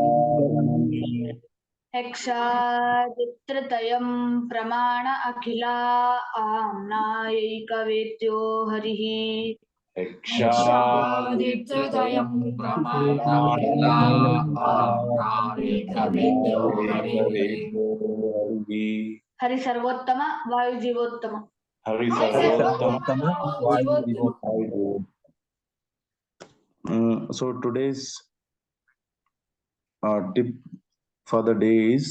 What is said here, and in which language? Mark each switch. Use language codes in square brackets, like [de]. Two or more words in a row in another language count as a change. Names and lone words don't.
[sa] ಯಕ್ಷಾದಿತ್ರತಯಂ ಪ್ರಮಾಣ ಅಖಿಲಾ ಆಮ್ನಾಯೈಕವೇದ್ಯೋ ಹರಿಃ. ಯಕ್ಷಾದಿತ್ರತಯಂ ಪ್ರಮಾಣ ಅಖಿಲಾ ಆಮ್ನಾಯೈಕವೇದ್ಯೋ ಹರಿಃ. ಹರಿ ಸರ್ವೋತ್ತಮ ವಾಯು ಜೀವೋತ್ತಮ. हरि सर्वोत्तम वायु जीवोत्तम. [en] So today's tip for the day is